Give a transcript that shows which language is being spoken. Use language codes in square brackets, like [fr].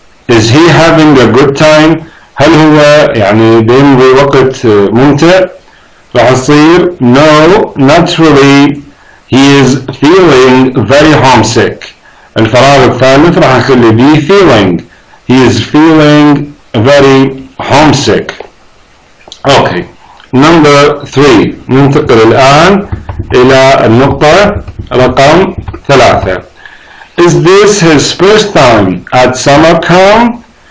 [en] is he having a good time [ar] هل هو يعني بيمضي وقت ممتع. راح تصير [en] no not really he is feeling very homesick. [ar] الفراغ الثالث راح نخلي بيه [en] feeling he is feeling very homesick. okay number 3 [ar] ننتقل الآن إلى النقطة رقم 3. [en] is this his first time at summer camp?